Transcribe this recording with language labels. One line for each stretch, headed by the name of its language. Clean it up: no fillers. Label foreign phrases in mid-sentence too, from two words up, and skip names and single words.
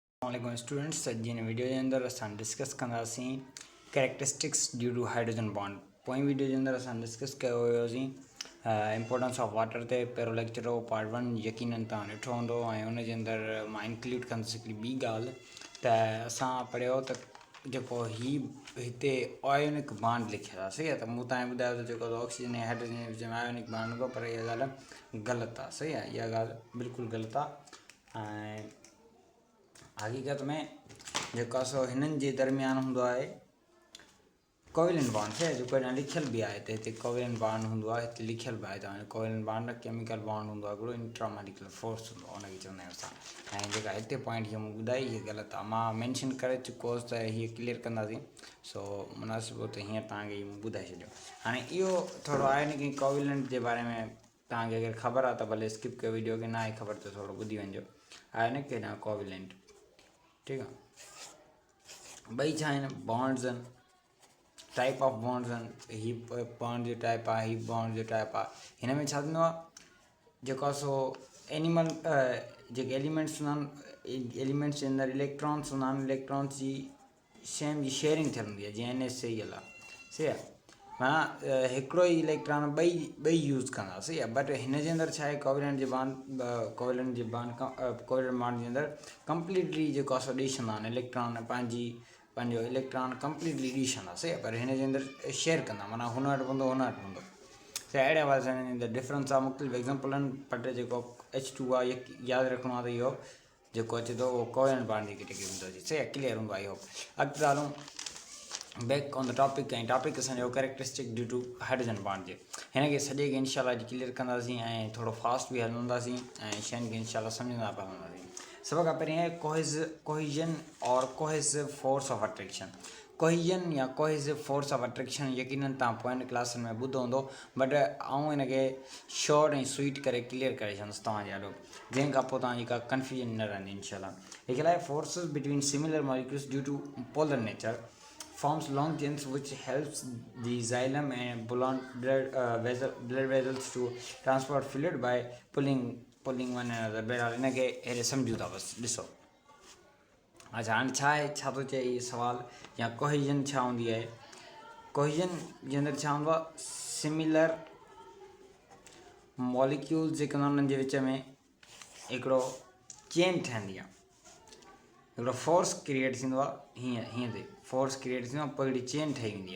Sindhi: अस्सलाम स्टूडेंट्स जी वीडियो के अंदर असां डिस्कस कंदासीं
English: characteristics due to hydrogen bond.
Sindhi: पोइ वीडियो के अंदर असां डिस्कस कयो हुयोसीं
English: importance of water
Sindhi: ते पहिरियों लेक्चर हो पार्ट 1 यकीनन तव्हां ॾिठो हूंदो ऐं उन जे अंदर मां इंक्लूड कंदुसि हिकिड़ी ॿी ॻाल्हि त असां पढ़ियो त जेको हिते
English: ionic bond
Sindhi: लिखियल आहे। सही आहे, त मूं तव्हांखे ॿुधायो त जेको ऑक्सीजन ऐं हाइड्रोजन जे विच में
English: ionic bond
Sindhi: हूंदो, पर इहा ॻाल्हि ग़लति आहे। सही आहे, इहा ॻाल्हि बिल्कुलु ग़लति आहे। ऐं हक़ीक़त में जेको सो हिननि जे दरमियान हूंदो आहे
English: covalent bond.
Sindhi: सही आहे, जेको हिन लिखियल बि आहे त हिते
English: covalent bond
Sindhi: हूंदो आहे, हिते लिखियल बि आहे तव्हांजो
English: covalent bond chemical bond
Sindhi: हूंदो आहे, हिकिड़ो
English: intramolecular force
Sindhi: हूंदो आहे, उनखे चवंदा आहियूं असां। ऐं जेका हिते पॉइंट हीअ मूं ॿुधाई हीअ ग़लति आहे, मां मैंशन करे चुको हुउसि त हीअ क्लियर कंदासीं। सो मुनासिबु हो त हीअं तव्हांखे मूं ॿुधाए छॾियो। हाणे इहो थोरो आहे न कि कोवेलेंट जे बारे में तव्हांखे अगरि ख़बर आहे त भले स्किप कयो वीडियो, खे न आहे ख़बर त थोरो ॿुधी वञिजो। आहे न कि न कोवेलेंट,
Urdu: ٹھیک ہے.
Sindhi: ॿई छा आहिनि, बॉन्ड्स आहिनि,
English: type of bonds आहिनि।
Sindhi: ही बॉन्ड जो टाइप आहे, ही बॉन्ड जो टाइप आहे। हिन में छा थींदो आहे, जेको सो एनिमल जेके एलिमेंट्स हूंदा आहिनि, एलिमेंट्स जे अंदरि इलेक्ट्रॉन्स हूंदा आहिनि, इलेक्ट्रॉन्स जी सेम जी शेयरिंग थियल हूंदी आहे, जीअं NaCl आहे। सही आहे, माना हिकिड़ो ई इलेक्ट्रॉन ॿई यूज़ कंदा। सही आहे, बट हिन जे अंदरि छा आहे, कोवेलेंट जे बॉन्ड
English: covalent bond
Sindhi: जे अंदरि कंप्लीटली जेको आहे सो ॾेई छॾंदा आहिनि इलेक्ट्रॉन, पंहिंजो इलेक्ट्रॉन कंप्लीटली ॾेई छॾंदा। सही आहे, पर हिन जे अंदरि शेयर कंदा, माना हुन वटि हूंदो हुन वटि हूंदो। सही, अहिड़े आवाज़ जे अंदरि डिफरेंस आहे, मुख़्तलिफ़ एग्ज़ाम्पल आहिनि, बट जेको H2 आहे यादि रखिणो आहे त इहो जेको अचे थो उहो
English: covalent bond
Sindhi: जी कैटेगरी हूंदो आहे। सही आहे, क्लियर हूंदो आहे इहो। अॻिते हलूं
English: back on the topic,
Sindhi: ऐं टॉपिक असांजो
English: characteristic due to hydrogen bond
Sindhi: जे। हिन खे सॼे खे इंशाल्लाह अॼु क्लियर कंदासीं ऐं थोरो फास्ट बि हलंदासीं ऐं शयुनि खे इंशाल्लाह सम्झंदा पिया हलंदासीं। सभ खां पहिरीं आहे
English: cohesion and cohesive force of attraction. cohesion or cohesive force of attraction
Sindhi: यकीनन तव्हां पोइनि क्लासनि में ॿुधो हूंदो, बट आउं हिन खे शॉर्ट ऐं स्वीट करे क्लियर करे छॾंदुसि तव्हांजे ॾाढो, जंहिं खां पोइ तव्हांजी का कंफ्यूजन न रहंदी इंशाल्लाह। लिखियलु आहे
English: forces between similar molecules due to polar nature forms long chains which helps the xylem and blood vessels to transport fluid by pulling one another।
Sindhi: बहरहाल हिन खे अहिड़े सम्झूं था बसि ॾिसो। अच्छा, हाणे छा आहे, छा थो चए इहो सुवाल, या कोहिजन छा हूंदी आहे। कोहिजन जे अंदरि छा हूंदो आहे,
English: similar molecules
Sindhi: जेके उन्हनि जे विच में हिकिड़ो चेन ठहंदी आहे, हिकिड़ो
English: force create
Sindhi: थींदो आहे, हीअं ते
English: force create
Sindhi: थींदो आहे, पोइ हिकिड़ी चेन ठही वेंदी आहे।